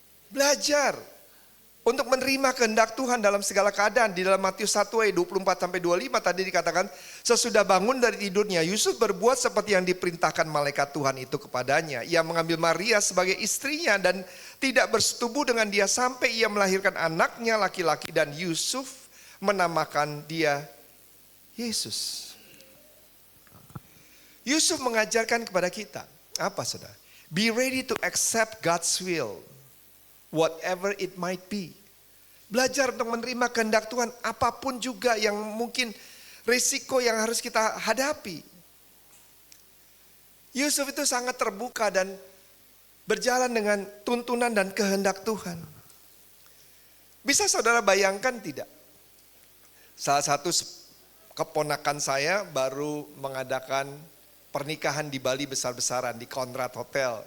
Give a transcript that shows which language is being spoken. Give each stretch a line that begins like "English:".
Indonesian: Belajar untuk menerima kehendak Tuhan dalam segala keadaan. Di dalam Matius 1 ayat 24-25 tadi dikatakan, sesudah bangun dari tidurnya, Yusuf berbuat seperti yang diperintahkan malaikat Tuhan itu kepadanya. Ia mengambil Maria sebagai istrinya dan tidak bersetubuh dengan dia sampai ia melahirkan anaknya laki-laki, dan Yusuf menamakan dia Yesus. Yusuf mengajarkan kepada kita, apa saudara?
English: Be ready to accept God's will, whatever it might be.
Indonesian: Belajar untuk menerima kehendak Tuhan, apapun juga yang mungkin risiko yang harus kita hadapi. Yusuf itu sangat terbuka dan berjalan dengan tuntunan dan kehendak Tuhan. Bisa saudara bayangkan tidak? Salah satu keponakan saya baru mengadakan pernikahan di Bali besar-besaran di Conrad Hotel.